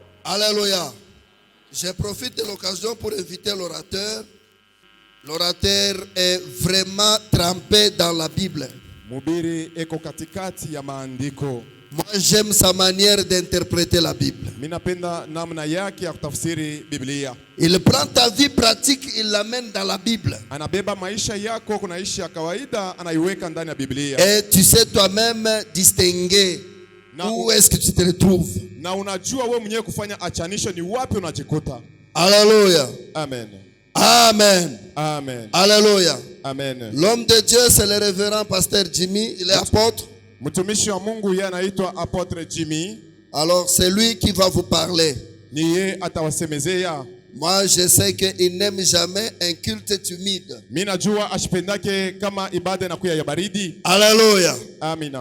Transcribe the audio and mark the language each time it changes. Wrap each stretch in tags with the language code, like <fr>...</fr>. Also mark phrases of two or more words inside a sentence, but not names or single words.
<fr>Alléluia. Je profite de l'occasion pour inviter l'orateur. L'orateur est vraiment trempé dans la Bible.</fr> <sw>Mhubiri eko katikati ya maandiko.</sw> <fr>Moi, j'aime sa manière d'interpréter la Bible.</fr> <sw>Minapenda namna yake ya kutafsiri Biblia.</sw> <fr>Il prend ta vie pratique, il l'amène dans la Bible.</fr> <sw>Anabeba maisha yako kunaishi ya kawaida, anaiweka ndani ya Biblia.</sw> <fr>Et tu sais toi-même distinguer où est-ce que tu te retrouves.</fr> <sw>Na unajua wewe mwenyewe kufanya achanisho ni wapi unajikuta.</sw> <fr>Alléluia. Amen. Amen. Amen. Alléluia. Amen. L'homme de Dieu, c'est le révérend pasteur Jimmy, il est apôtre.</fr> <sw>Mtumishi wa Mungu yeye anaitwa Apotre Jimmy.</sw> <fr>Alors c'est lui qui va vous parler.</fr> <sw>Ni yeye atawasemezea.</sw> <fr>Moi je sais qu'il n'aime jamais un culte timide.</fr> <sw>Mimi najua ashipendake kama ibada inakuwa ya baridi.</sw> <fr>Alléluia.</fr> <sw>Amina.</sw>